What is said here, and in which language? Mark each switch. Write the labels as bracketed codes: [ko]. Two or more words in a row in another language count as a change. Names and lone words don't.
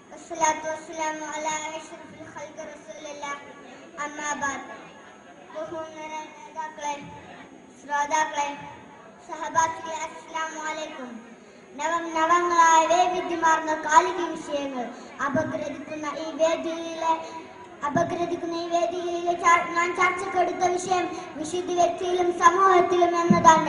[ar] والصلاة والسلام على أشرف الخلق رسول الله أما بعد [ml] ബഹുമാന്യരായ നേതാക്കളെ, ശ്രോതാക്കളെ, സഹപാഠികളെ, [ar] السلام عليكم. [ml] നവങ്ങളായ വൈവിധ്യമാർന്ന കാലിക വിഷയങ്ങൾ അപഗ്രഥിക്കുന്ന ഈ വേദിയിലെ ഞാൻ ചർച്ചക്കെടുത്ത വിഷയം വിശുദ്ധ വ്യക്തിയിലും സമൂഹത്തിലും എന്നതാണ്.